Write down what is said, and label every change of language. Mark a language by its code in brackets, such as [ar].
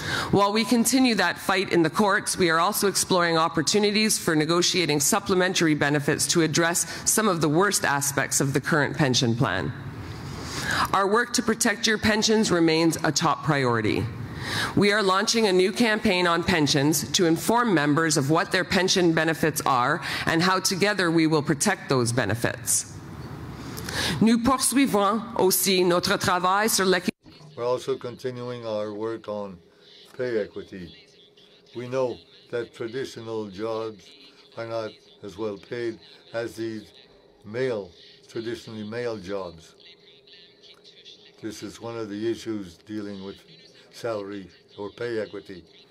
[en] While we continue that fight in the courts, we are also exploring opportunities for negotiating supplementary benefits to address some of the worst aspects of the current pension plan. Our work to protect your pensions remains a top priority. We are launching a new campaign on pensions to inform members of what their pension benefits are and how together we will protect those benefits. [fr] Nous poursuivons aussi notre travail sur l'équité. [en] We're also continuing our work on pay equity. We know that traditional jobs are not as well paid as these traditionally male jobs. This is one of the issues dealing with salary or pay equity.